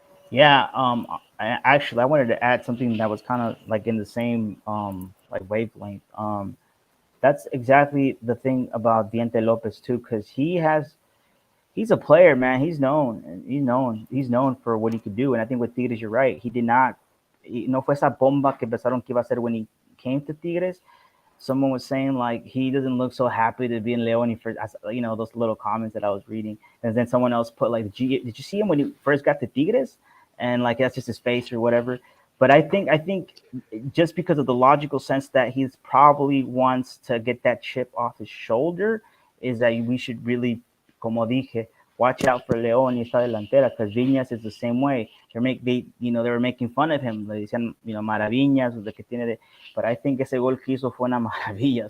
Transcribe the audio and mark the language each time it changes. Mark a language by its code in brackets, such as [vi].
[en] Yeah, I wanted to add something that was kind of like in the same like wavelength. That's exactly the thing about Diente Lopez too, because he's a player, man. He's known for what he could do. And I think with Tigres, you're right. He did not, [es] no fue esa bomba que pensaron que iba a ser [en] when he came to Tigres. Someone was saying like he doesn't look so happy to be in León. First, those little comments that I was reading, and then someone else put like, did you see him when he first got to Tigres? And like that's just his face or whatever. But I think just because of the logical sense that he's probably wants to get that chip off his shoulder, is that we should really, [es] como dije, [en] watch out for León [es] y esta delantera, [en] because Viñas is the same way. They were making fun of him. [es] Le decían, maravillas, de que tiene de, [en] but I think [es] ese gol que hizo fue una maravilla.